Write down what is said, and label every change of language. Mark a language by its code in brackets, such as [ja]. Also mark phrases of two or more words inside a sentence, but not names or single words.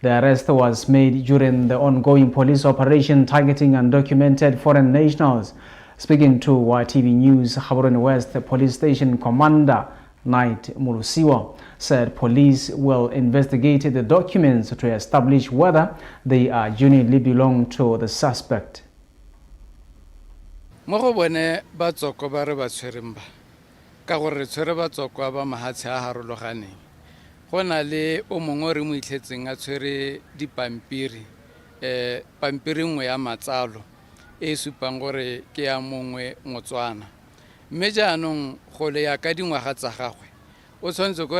[en] The arrest was made during the ongoing police operation targeting undocumented foreign nationals. Speaking to YTV News, Gaborone West Police Station Commander Knight Mulusiwa said police will investigate the documents to establish whether they genuinely belong to the suspect. [tn] Mo go bone ba tsoko ba re ba tshwereng ba ka gore re tshwere ba tsoko ba mahatshe a harologaneng go na le o mongwe re mo itlhetseng a tshwere dipampiri pampiri nngwe ya matsalo e supang gore ke ya mongwe Motswana mme jaanong go le ya ka dingwaga tsa gagwe o tshwanetse gore